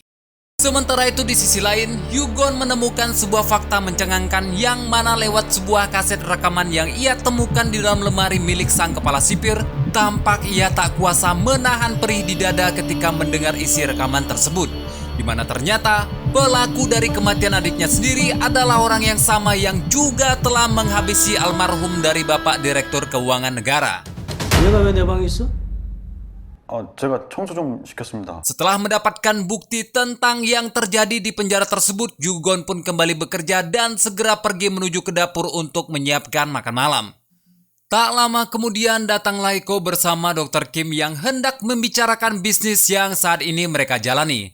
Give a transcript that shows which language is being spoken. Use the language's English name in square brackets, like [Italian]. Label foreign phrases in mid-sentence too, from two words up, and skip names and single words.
[Indonesian] Sementara itu di sisi lain, Yugon menemukan sebuah fakta mencengangkan yang mana lewat sebuah kaset rekaman yang ia temukan di dalam lemari milik sang kepala sipir, tampak ia tak kuasa menahan perih di dada ketika mendengar isi rekaman tersebut, di mana ternyata pelaku dari kematian adiknya sendiri adalah orang yang sama yang juga telah menghabisi almarhum dari Bapak Direktur Keuangan Negara. [Korean] 얘가 왜 내 방에 있어? 제가 청소 좀 시켰습니다. [Indonesian] Setelah mendapatkan bukti tentang yang terjadi di penjara tersebut, Yugon pun kembali bekerja dan segera pergi menuju ke dapur untuk menyiapkan makan malam. Tak lama kemudian datanglah Iko bersama Dr. Kim yang hendak membicarakan bisnis yang saat ini mereka jalani.